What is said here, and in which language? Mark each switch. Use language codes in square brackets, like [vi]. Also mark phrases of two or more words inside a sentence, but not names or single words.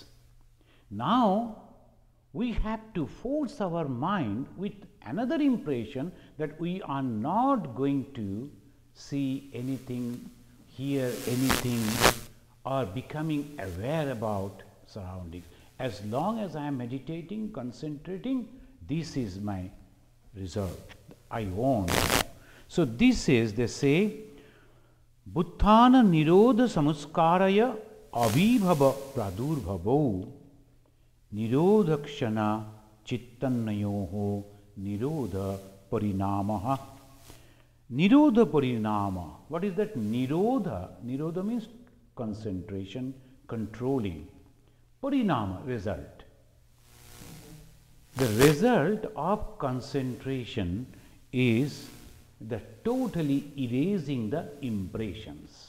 [en] Now, we have to force our mind with another impression that we are not going to see anything, hear anything, or becoming aware about surroundings. As long as I am meditating, concentrating, this is my result. I won't. So this is, they say, [sa] Bhuttana Nirodha Samuskaraya Avibhava Pradurbhavo Nirodha Kshana Chittannayoho Nirodha Parinamaha. Nirodha Parinama. [en] What is that? Nirodha. Nirodha means concentration, controlling. Parinama, result. The result of concentration is the totally erasing the impressions.